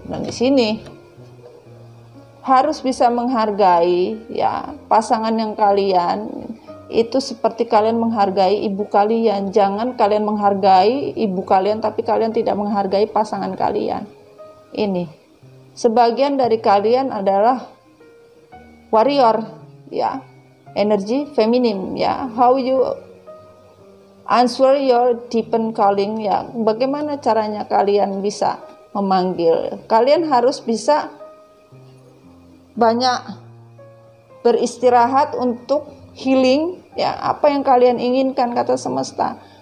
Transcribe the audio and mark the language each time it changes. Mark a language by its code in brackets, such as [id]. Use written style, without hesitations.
[id] Dan di sini harus bisa menghargai, ya, pasangan yang kalian itu seperti kalian menghargai ibu kalian. Jangan kalian menghargai ibu kalian tapi kalian tidak menghargai pasangan kalian. Ini sebagian dari kalian adalah warrior, ya, energi feminim, ya. [en] How you answer your deepened calling, ya. [id] Bagaimana caranya kalian bisa memanggil? Kalian harus bisa banyak beristirahat untuk healing, ya, apa yang kalian inginkan, kata semesta,